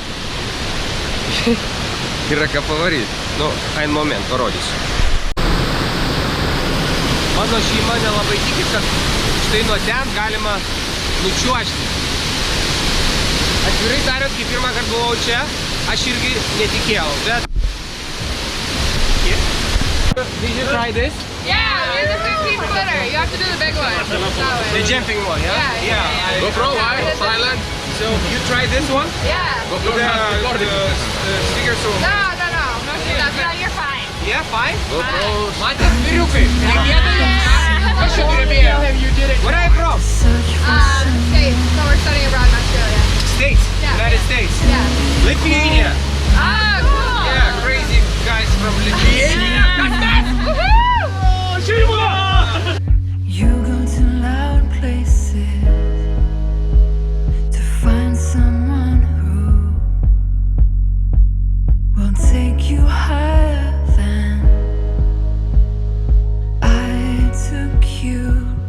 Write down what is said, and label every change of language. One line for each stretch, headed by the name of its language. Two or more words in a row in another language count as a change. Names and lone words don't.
Lithuanian: Yra ką pavaryti. Nu,
German: ein moment,
Lithuanian: parodysiu. Mano šeima nelabai tiki, kad štai nuo ten galima nučiuožti. Atvirai tariant, kai pirmą kartą buvau čia, aš irgi netikėjau, bet...
English: Did you try this? Yeah, here's a 15-footer. You have to do the big one. The jumping one, yeah? Yeah. GoPro, why? Silent. So, you try this one? Yeah. GoPro has recording. Stickers on. No, that's not. You're fine. Yeah, fine? GoPro. Mate,
Lithuanian: vyriukai, Kas čia turi bėti?
English: Where are you from? States. So we're studying abroad in Australia. States. Yeah. United States. Yeah. Lithuania. Oh, cool. Yeah, crazy guys from Lithuania. You go to loud places to find someone who will take you higher than I took you.